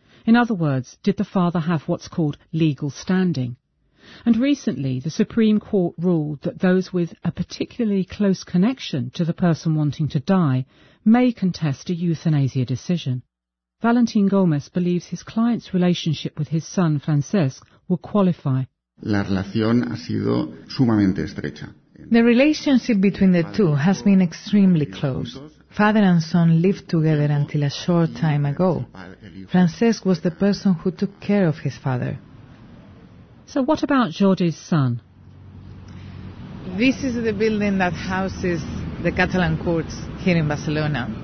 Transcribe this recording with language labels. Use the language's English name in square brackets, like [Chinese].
[English] In other words, did the father have what's called legal standing? And recently, the Supreme Court ruled that those with a particularly close connection to the person wanting to die may contest a euthanasia decision. Valentin Gomez believes his client's relationship with his son, Francesc, will qualify. [Spanish] La relación ha sido sumamente estrecha. [English] The relationship between the two has been extremely close. Father and son lived together until a short time ago. Francesc was the person who took care of his father. So what about Jordi's son? This is the building that houses the Catalan courts here in Barcelona.